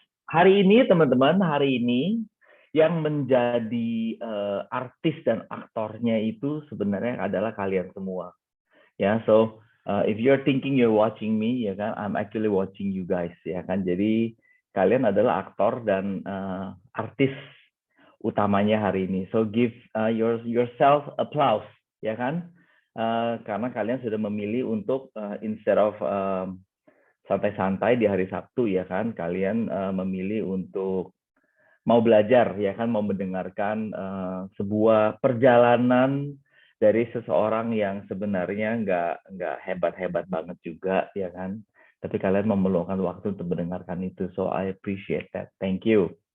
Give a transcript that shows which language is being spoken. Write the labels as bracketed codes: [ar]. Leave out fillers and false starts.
[id] Hari ini, teman-teman, yang menjadi artis dan aktornya itu sebenarnya adalah kalian semua, ya. [en] So if you're thinking you're watching me, [id] ya kan, [en] I'm actually watching you guys, ya kan. [id] Jadi kalian adalah aktor dan artis utamanya hari ini. [en] So give yourself applause, [id] ya kan. Karena kalian sudah memilih untuk [en] instead of [id] santai-santai di hari Sabtu, ya kan, kalian memilih untuk mau belajar, ya kan, mau mendengarkan sebuah perjalanan dari seseorang yang sebenarnya nggak hebat-hebat banget juga, ya kan, tapi kalian memerlukan waktu untuk mendengarkan itu. [en] So I appreciate that, thank you.